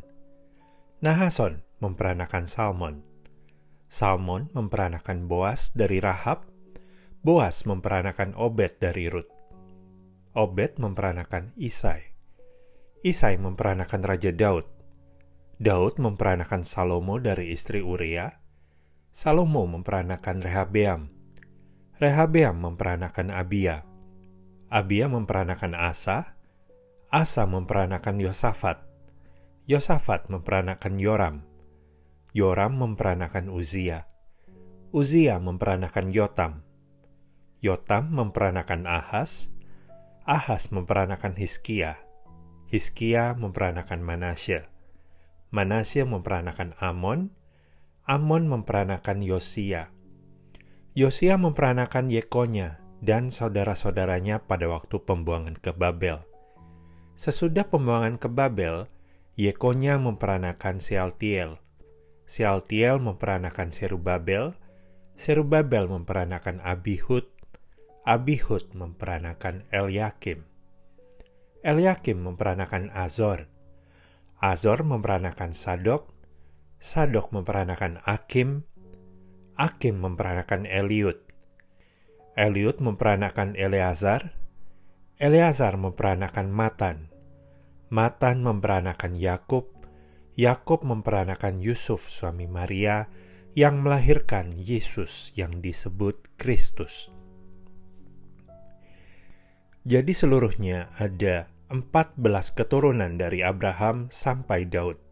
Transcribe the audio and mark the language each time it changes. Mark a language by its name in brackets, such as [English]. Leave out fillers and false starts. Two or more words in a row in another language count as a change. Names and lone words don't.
[Indonesian] Nahason memperanakan Salmon. Salmon memperanakan Boas dari Rahab. Boas memperanakan Obed dari Rut. Obed memperanakan Isai. Isai memperanakan Raja Daud. Daud memperanakan Salomo dari istri Uria. Salomo memperanakan Rehabeam. Rehabeam memperanakan Abia. Abia memperanakan Asa. Asa memperanakan Yosafat. Yosafat memperanakan Yoram. Yoram memperanakan Uzia. Uzia memperanakan Yotam. Yotam memperanakan Ahas. Ahas memperanakan Hizkia. Hizkia memperanakan Manasya. Manasya memperanakan Amon. Amon memperanakan Yosia. Yosia memperanakan Yekonya dan saudara-saudaranya pada waktu pembuangan ke Babel. Sesudah pembuangan ke Babel, Yekonya memperanakan Sealtiel. Sealtiel memperanakan Serubabel. Serubabel memperanakan Abihud. Abihud memperanakan Elyakim. Elyakim memperanakan Azor. Azor memperanakan Sadok. Sadok memperanakan Akim. Akim memperanakan Eliud. Eliud memperanakan Eleazar. Eleazar memperanakan Matan. Matan memperanakan Yakub. Yakub memperanakan Yusuf suami Maria yang melahirkan Yesus yang disebut Kristus. Jadi seluruhnya ada 14 keturunan dari Abraham sampai Daud.